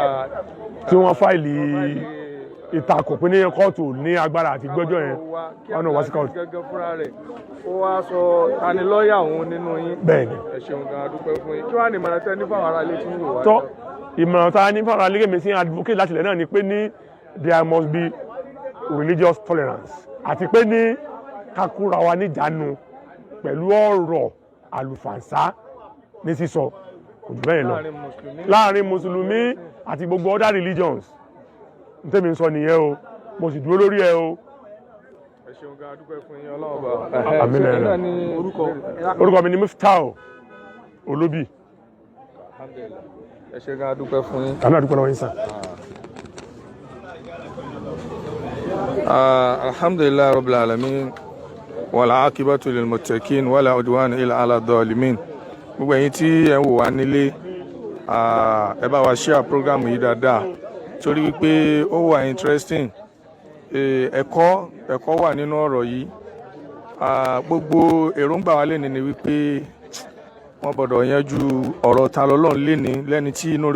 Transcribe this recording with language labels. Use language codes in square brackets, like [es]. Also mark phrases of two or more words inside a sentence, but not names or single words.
[yo] tí wọ́n fáìlì ìtakò pé ní kóòtù ní agbára àti gbẹ́jọ́ yẹn ọ̀nà wá sí kóòtù. gẹ́gẹ́ fúnra rẹ̀ ó wá sọ ta ni lọ́ọ̀yà òun nínú yín. bẹ́ẹ̀ni. Ẹ ṣeun gan adúpẹ́ fún yín kí wàá ní ìmọ̀ràn tẹ́ ní fáwọn ará ilé tí ń wò wá. tọ́ ìmọ̀ràn tá a ní fáwọn ará ilé mi sí advocate láti ilẹ̀ náà ni pé ní [en] there must be religious tolerance [yo] àti pé ní kakura wa níjànú pẹ̀lú ọ̀rọ̀ àlùfànṣá ní sísọ kò jù bẹ́ẹ̀ lọ láàrin mùsùlùmí àti gbogbo [en] other religions [yo] n tẹ́mi sọ nìyẹn o mo sì dúró lórí ẹ o. Ẹ ṣeun gan adúpẹ́ fún yín Ọlọ́run bá. àmín orúkọ mi ni Miftah Olóbì. Ẹ ṣe gan adúpẹ́ fún yín. àmín adúpẹ́ lọ́wọ́ yín sàn. [ar] الحمد لله رب العالمين والعاقبة للمتقين ولا عدوان إلا على الظالمين. [yo] Gbogbo ẹ̀yin tí ẹ ń wò wá nílé ẹ bá wa [en] share program [yo] yìí dáadáa torí wípé ó wà interesting ẹ̀kọ́ wà nínú ọ̀rọ̀ yìí gbogbo èròǹgbà wa lẹ́ni ni wípé wọ́n gbọ́dọ̀ yanjú ọ̀rọ̀ ta lọ́lọ́run lẹ́ni lẹ́ni tí inú